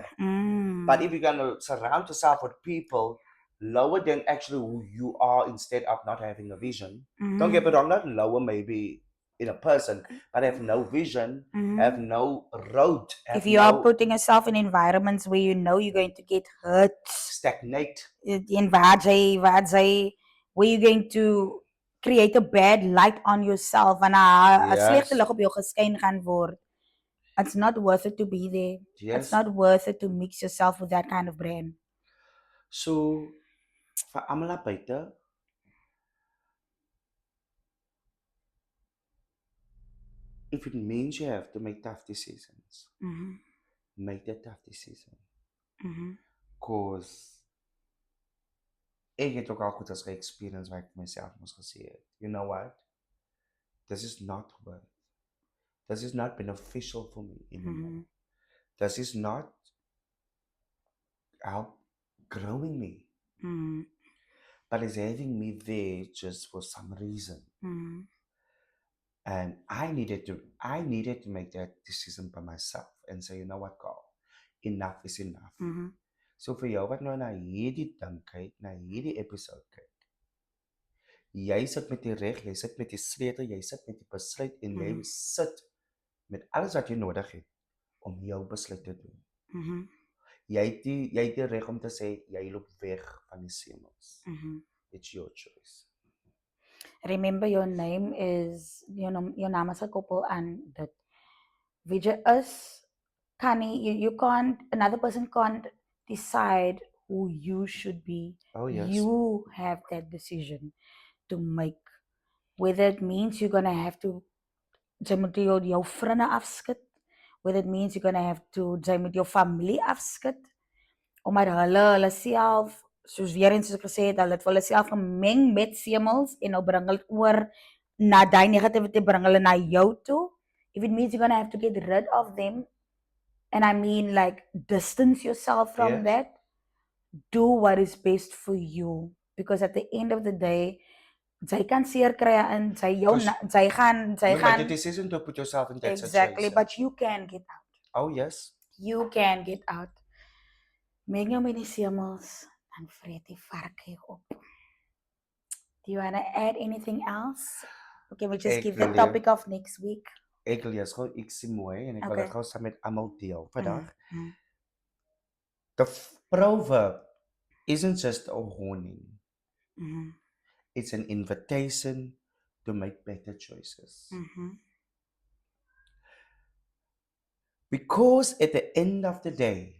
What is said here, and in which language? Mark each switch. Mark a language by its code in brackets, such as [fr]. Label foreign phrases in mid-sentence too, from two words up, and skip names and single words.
[en] But if you're going to surround yourself with people lower than actually who you are, instead of not having a vision, don't get me wrong, not lower maybe in a person, but have no vision, have no road. If you are putting yourself in environments where you know you're going to get hurt, stagnate, in waar you're going to create a bad light on yourself [af] en 'n slegte [en] Yes. [af] lig op jou geskyn gaan word. [en] It's not worth it to be there. It's Yes. not worth it to mix yourself with that kind of brand. [af] So vir almal daar buite, [en] if it means you have to make tough decisions, Mhm. make the tough decision. Mhm. [af] Cause ek het ook al goed as ge-experience waar ek vir myself moes gesê het, [en] you know what? This is not worth. This is not beneficial for me anymore. Mhm. This is not help growing me, Mhm. but it's having me there just for some reason. Mhm. And I needed to make that decision by myself and say, you know what, Carl, enough is enough. Mhm. [af] So vir jou wat nou na hierdie ding kyk, na hierdie episode kyk, jy sit met die reg, jy sit met die sleutel, jy sit met die besluit en jy Mhm. sit met alles wat jy nodig het om jou besluit te doen. Mhm. Jy het die reg om te sê jy loop weg van die semels. Mhm. [en] It's your choice. Remember, your name is your [af] naam is gekoppel aan dit. Weet jy is kan nie [en] you can't another person can't decide who you should be. Oh yes. You have that decision to make. Whether it means you're gonna have to [af] jy moet jou vriende afskud, [en] whether it means you're gonna have to [af] jy moet jou familie afskud, omdat hulle self, soos weer eens soos ek gesê het, hulle het vir hulle self gemeng met semels en nou bring hulle oor na daai negativity, bring hulle na jou toe. [en] If it means you're gonna have to get rid of them, and I mean like distance yourself from Yes. that, do what is best for you, because at the end of the day [af] jy kan seer kry en jy gaan [en] You make the decision to put yourself in that exactly, situation. but you can get out. Oh yes. You can get out. [af] Meng jou met die semels, dan vreet die varke jou op. [en] Do you want to add anything else? Okay, we'll just [af] Ek [en] give the [af] wil [en] topic of next week. [af] Ek lees gou ietsie mooi en ek wil [en] Okay. [af] dit gou saam met almal deel vandag. Mhm. [en] The proverb isn't just a warning. Mhm. It's an invitation to make better choices. Mhm. Because at the end of the day,